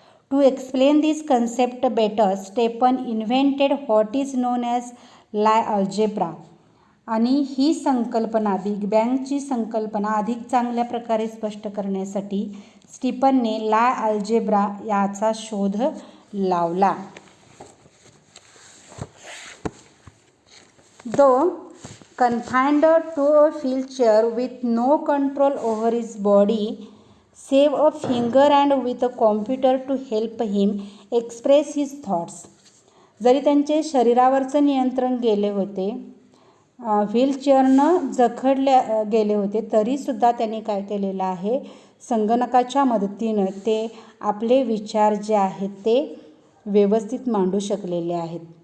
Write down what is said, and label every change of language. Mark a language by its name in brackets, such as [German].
[English] To explain this concept better Stephen invented what is known as Lie algebra. [Marathi] आणि ही संकल्पना big बँगची संकल्पना अधिक चांगल्या प्रकारे स्पष्ट करण्यासाठी स्टीफनने लाई अल्जेब्रा याचा शोध लावला. [English] Though confined to a wheelchair with no control over his body save a finger and with a computer to help him express his thoughts. [Marathi] जरी त्यांचे शरीरावरचं नियंत्रण गेले होते, व्हीलचेअरनं जखडल्या गेले होते, तरीसुद्धा त्यांनी काय केलेलं आहे, संगणकाच्या मदतीनं ते आपले विचार जे आहेत ते व्यवस्थित मांडू शकलेले आहेत.